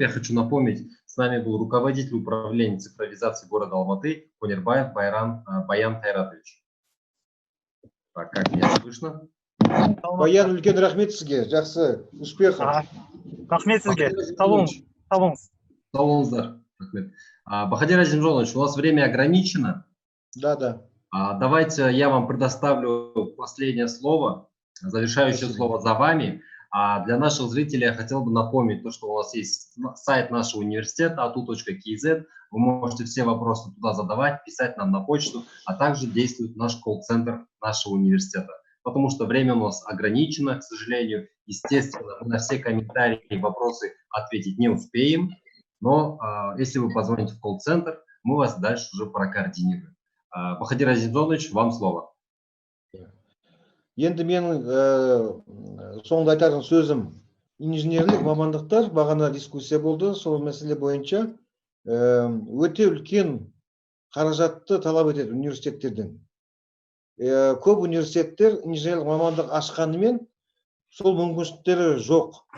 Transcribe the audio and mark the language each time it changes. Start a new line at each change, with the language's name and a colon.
Russian: Я хочу напомнить, с нами был руководитель управления цифровизации города Алматы Конербаев Баян Хайратович. Так, как меня слышно?
Kazakh: Баян, үлкен рахмет сізге, жақсы,
Russian: успехов.
Kazakh: Рахмет сізге, Салонздар.
Russian: Бахадир Азимжонович, у нас время ограничено. Да. Давайте я вам предоставлю последнее слово. Завершающее слово за вами. А для наших зрителей я хотел бы напомнить, то, что у нас есть сайт нашего университета atu.kz. Вы можете все вопросы туда задавать, писать нам на почту, а также действует наш колл-центр нашего университета. Потому что время у нас ограничено, к сожалению. Естественно, мы на все комментарии и вопросы ответить не успеем. Но если вы позвоните в колл-центр, мы вас дальше уже прокоординируем. Бахадир Азимжонович, вам слово.
Kazakh: Енді менің соңында айтатын сөзім, инженерлік мамандықтар, бағана дискуссия болды, сол мәселе бойынша өте үлкен қаражатты талап етеді университеттерден. Көп университеттер инженерлік мамандық ашқанымен сол мүмкіншіліктері жоқ.